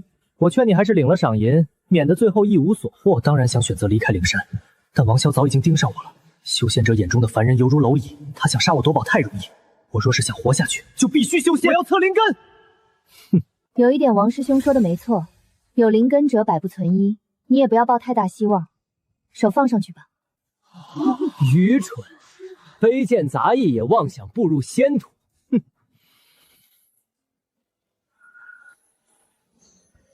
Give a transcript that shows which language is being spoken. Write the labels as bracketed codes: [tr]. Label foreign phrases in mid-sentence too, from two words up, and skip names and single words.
[zh] 我勸你還是領了賞銀，免得最後一無所獲。我當然想選擇離開靈山，但王蕭早已經盯上我了。修仙者眼中的凡人猶如螻蟻，他想殺我奪寶太容易。我若是想活下去，就必須修仙。我要測靈根。哼，有一點王師兄說的沒錯，有靈根者百不存一，你也不要抱太大希望。手放上去吧。愚蠢，卑賤雜役也妄想步入仙途。哼。